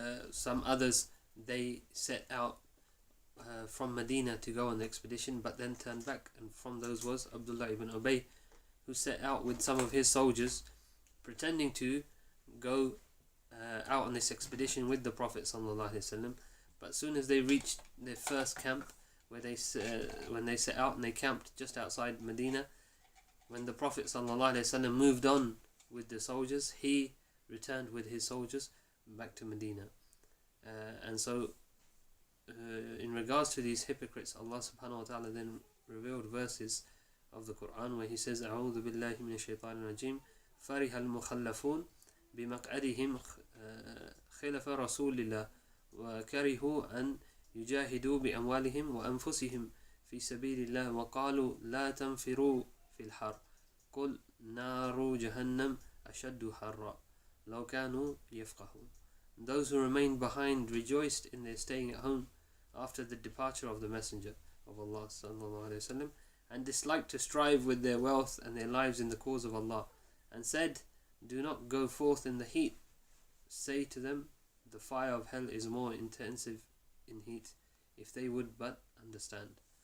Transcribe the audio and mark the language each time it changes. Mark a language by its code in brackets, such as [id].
[en] Some others, they set out from Medina to go on the expedition, but then turned back, and from those was Abdullah ibn Ubay, who set out with some of his soldiers, pretending to go out on this expedition with the Prophet sallallahu alaihi wasallam. But as soon as they reached their first camp, when they set out and they camped just outside Medina, when the Prophet ﷺ moved on with the soldiers, he returned with his soldiers back to Medina. And so in regards to these hypocrites, Allah subhanahu wa ta'ala then revealed verses of the Quran where he says, [ar] أعوذ بالله من الشيطان الرجيم فرح المخلفون بمقعدهم خلف رسول الله وكرهوا أن يجاهدوا بأموالهم وأنفسهم في سبيل الله وقالوا لا تنفروا في الحر قل نار جهنم أشد حرا لو كانوا يفقهون. [en] Those who remained behind rejoiced in their staying at home after the departure of the Messenger of Allah sallallahu alaihi wasallam, and disliked to strive with their wealth and their lives in the cause of Allah, and said, do not go forth in the heat. Say to them, the fire of hell is more intensive in heat, if they would but understand.